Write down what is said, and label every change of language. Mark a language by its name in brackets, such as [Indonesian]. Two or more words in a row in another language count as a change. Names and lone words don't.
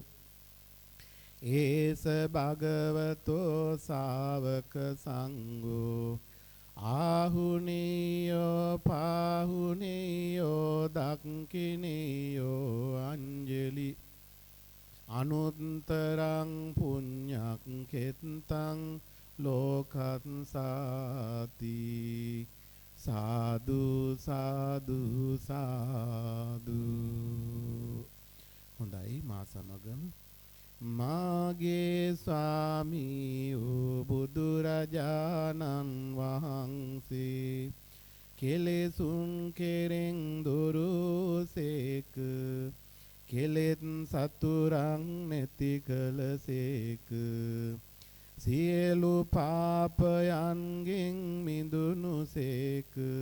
[Pali] ඒස භගවතෝ ශාවක සංඝෝ ආහුනීයෝ පාහුනීයෝ දක්ඛිනීයෝ අංජලි අනුත්තරං පුඤ්ඤක් කෙත්තං ලෝකත් සාති සාදු සාදු සාදු. [Sinhala] හොඳයි මා සමගම මාගේ ස්වාමී වූ බුදුරජාණන් වහන්සේ කෙලෙසුන් කෙරෙන් දුරුසේක කෙලෙත් සතුරන් නැති කළසේක සියලු පාපයන්ගෙන් මිදුණුසේක